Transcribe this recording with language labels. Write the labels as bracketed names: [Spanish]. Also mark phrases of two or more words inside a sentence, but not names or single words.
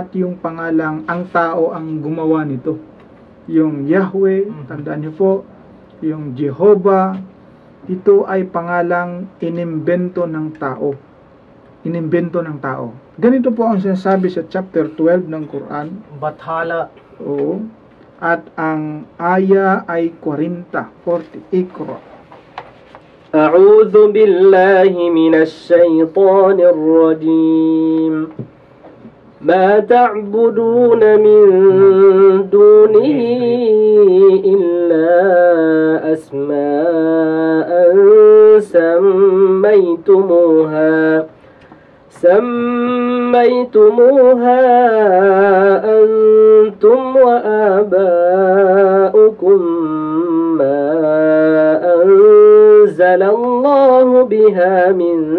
[Filipino] at yung pangalang ang tao ang gumawa nito. Yung Yahweh, tandaan niyo po, yung Jehovah, ito ay pangalang inimbento ng tao. Inimbento ng tao. Ganito po ang sinasabi sa chapter 12 ng Quran. Bathala. Oo. At ang aya ay 40. Ikra. [Arabic] أعوذ بالله من الشيطان الرجيم ما تعبدون من دونه إلا أسماء سميتموها أنتم وآباؤكم ما أنزل الله بها من